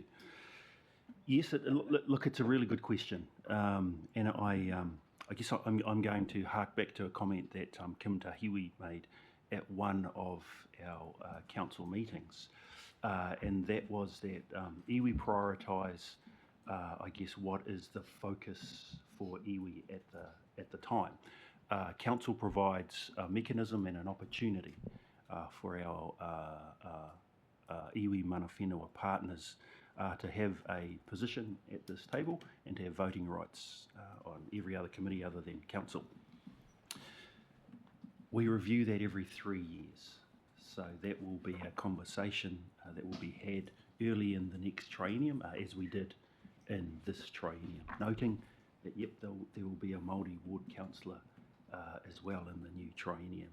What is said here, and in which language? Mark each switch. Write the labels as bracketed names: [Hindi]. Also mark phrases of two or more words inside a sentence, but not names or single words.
[English] Yes, look, it's a really good question, and I guess I'm going to hark back to a comment that Kim Tahiwi made at one of our council meetings, and that was that iwi prioritise, I guess, what is the focus for iwi at the time. Council provides a mechanism and an opportunity for our [Māori] iwi mana whenua [English] partners to have a position at this table and to have voting rights on every other committee other than council. We review that every 3 years, so that will be a conversation that will be had early in the next triennium, as we did in this triennium, noting that yep, there will be a Māori ward councillor as well in the new triennium.